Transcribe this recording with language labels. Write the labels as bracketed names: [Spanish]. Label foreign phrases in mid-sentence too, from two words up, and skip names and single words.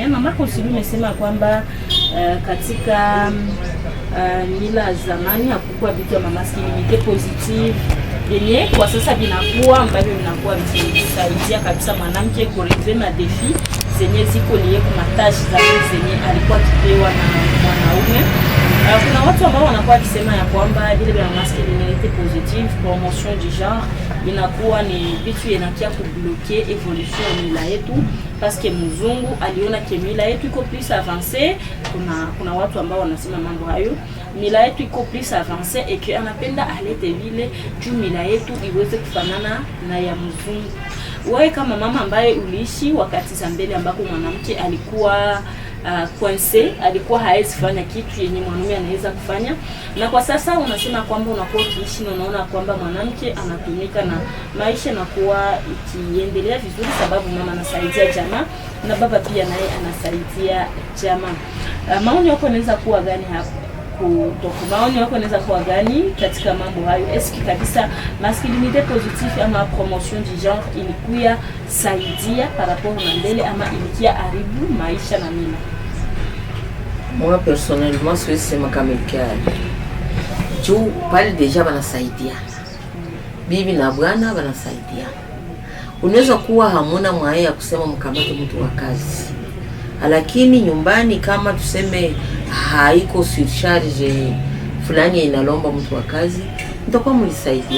[Swahili] Mama Consili amesema kwamba katika mila zamani hakukuwa vitu ya [English] masculinity positive [Swahili] yenye kwa sasa vinakuwa ambavyo vinakuwa vikisaidia kabisa mwanamke kurelever na defi zenye ziko liye kwa matashi za zenye alikuwa akipewa na mwanaume. Kuna watu ambao wanakuwa wakisema ya kwamba vile vya [English] masculinity positive, [French] promotion du genre [Swahili] inakuwa ni vitu inakia kubloquer evolution ya mila yetu parce que mzungu aliona ke mila yetu iko [French] plus avancée. [Swahili] Kuna watu ambao wanasema mambo hayo, mila yetu iko [French] plus avancée et que [Swahili] anapenda alete vile juu mila yetu iweze kufanana na ya mzungu. Wewe kama mama ambaye uliishi wakati za mbele ambako mwanamke alikuwa coincé, alikuwa haezi fanya kitu yenye mwanaume anaweza kufanya, na kwa sasa unasema kwamba unakuwa ukiishi na unaona kwamba mwanamke anatumika na maisha na kuwa ikiendelea vizuri sababu mama anasaidia jamaa na baba pia naye anasaidia jamaa. Maoni yako yanaweza kuwa gani hapo? Maoni yako yanaweza kuwa gani katika mambo hayo? Eski kabisa [French] masculinité positive [Swahili] ama [French] promotion du genre [Swahili] ilikuwa saidia [French] par rapport [Swahili] na mbele ama ilikia haribu maisha na mila? [French] Moi personnellement [Swahili] siwezi sema kama ilikia juu pale deja wanasaidiana, bibi na bwana wanasaidiana. Unaweza kuwa hamuna mwae ya kusema mkamate mtu wa kazi, lakini nyumbani kama tuseme haiko surcharge fulani inalomba mtu wa kazi, mtakuwa mlisaidia.